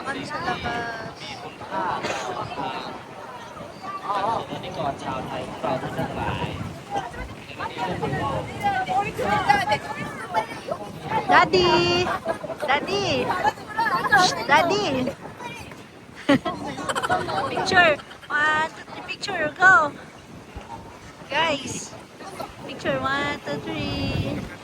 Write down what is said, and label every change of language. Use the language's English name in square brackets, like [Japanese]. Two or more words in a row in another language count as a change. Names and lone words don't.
[Thai] sa labas. นี่ก่อนชาวไทยเราทั้งหลาย [English] Daddy! Daddy! Daddy! Picture! 1, 2, 3, picture! Go! Guys! Picture 1, 2, 3.